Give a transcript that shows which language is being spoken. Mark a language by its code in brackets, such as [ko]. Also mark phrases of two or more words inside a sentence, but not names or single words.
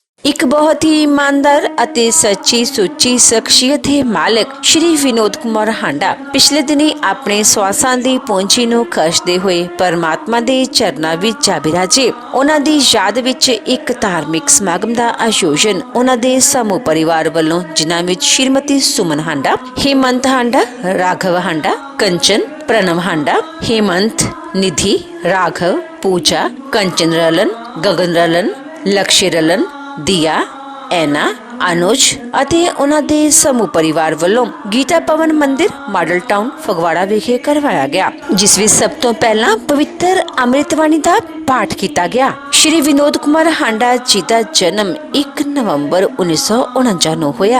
[hi] एक बहुत ही ईमानदार [pa] ਅਤੇ ਸੱਚੀ ਸੁੱਚੀ ਸ਼ਖਸੀਅਤ ਦੇ ਮਾਲਕ ਸ਼੍ਰੀ ਵਿਨੋਦ ਕੁਮਾਰ ਹਾਂਡਾ ਪਿਛਲੇ ਦਿਨੀ ਆਪਣੇ ਸਵਾਸਾਂ ਦੀ ਪੂੰਜੀ ਨੂੰ ਖਰਚਦੇ ਹੋਏ ਪਰਮਾਤਮਾ ਦੇ ਚਰਨਾਂ ਵਿੱਚ ਜਾ ਬਿਰਾਜੇ। ਉਹਨਾਂ ਦੀ ਯਾਦ ਵਿੱਚ ਇੱਕ ਧਾਰਮਿਕ ਸਮਾਗਮ ਦਾ ਆਯੋਜਨ ਉਹਨਾਂ ਦੇ ਸਮੂਹ ਪਰਿਵਾਰ ਵੱਲੋਂ, ਜਿਨ੍ਹਾਂ ਵਿੱਚ ਸ਼੍ਰੀਮਤੀ ਸੁਮਨ ਹਾਂਡਾ, हेमंत ਹਾਂਡਾ, राघव ਹਾਂਡਾ, कंचन, प्रणव हांडा, हेमंत, निधि, राघव, पूजा, कंचन रलन, गगन रलन, लक्ष्य रलन, दिया, ऐना, अनुज ਅਤੇ ਉਹਨਾਂ ਦੇ ਸਮੂਹ ਪਰਿਵਾਰ ਵੱਲੋਂ ਗੀਤਾ ਭਵਨ ਮੰਦਿਰ ਮਾਡਲ ਟਾਊਨ ਫਗਵਾੜਾ ਵਿਖੇ ਕਰਵਾਇਆ ਗਿਆ, ਜਿਸ ਵਿੱਚ ਸਭ ਤੋਂ ਪਹਿਲਾਂ ਪਵਿੱਤਰ ਅੰਮ੍ਰਿਤਬਾਣੀ ਦਾ ਪਾਠ ਕੀਤਾ ਗਿਆ। ਸ਼੍ਰੀ ਵਿਨੋਦ ਕੁਮਾਰ ਹਾਂਡਾ ਜੀ ਦਾ ਜਨਮ 1 ਨਵੰਬਰ 1949 ਨੂੰ ਹੋਇਆ।